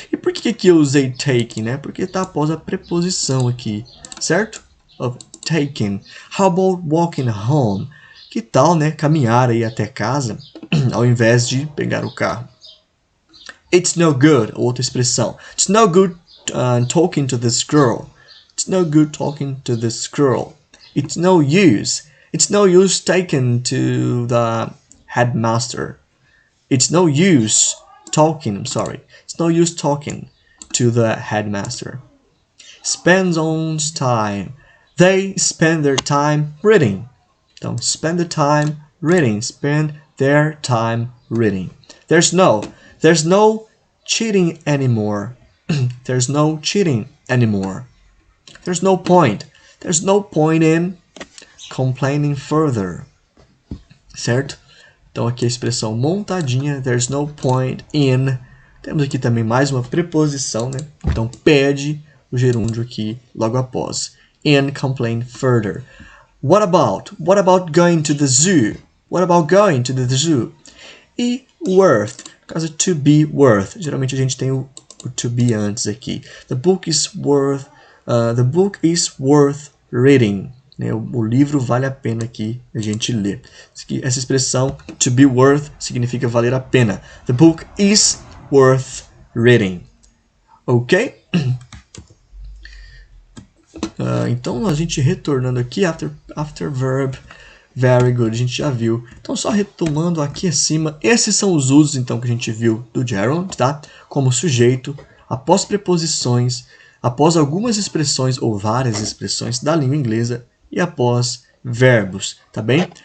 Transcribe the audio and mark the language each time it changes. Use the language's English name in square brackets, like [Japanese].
[Portuguese] E por que aqui eu usei taking, né? Porque tá após a preposição aqui, certo? [English] Of taking. How about walking home? [Portuguese] Que tal, né? Caminhar aí até casa ao invés de pegar o carro. [English] It's no good, [Portuguese] outra expressão. [English] It's no good talking to this girl. It's no good talking to this girl. It's no use. It's no use taking to the headmaster. It's no use talking, It's no use talking to the headmaster. Spends on time. They spend their time reading. Então, spend the time reading. Spend their time reading. There's no cheating anymore. There's no cheating anymore. There's no point. There's no point in complaining further. [Portuguese] Certo? Então aqui a expressão montadinha. [English] There's no point in. [Portuguese] Temos aqui também mais uma preposição, né? Então pede o gerúndio aqui logo após. [English] In complain further. What about? What about going to the zoo? What about going to the zoo? E worth. [Portuguese] No caso, [English] to be worth. [Portuguese] Geralmente a gente tem o to be antes aqui. [English] The book is worth reading. [Portuguese] Né? O livro vale a pena aqui a gente ler. Essa expressão [English] to be worth [Portuguese] significa valer a pena. [English] The book is worth reading. Ok? [Portuguese] Então a gente retornando aqui [English] after verb. Very good, [Portuguese] a gente já viu. Então, só retomando aqui acima, esses são os usos então que a gente viu do gerund, tá? Como sujeito, após preposições, após algumas expressões ou várias expressões da língua inglesa e após verbos, tá bem?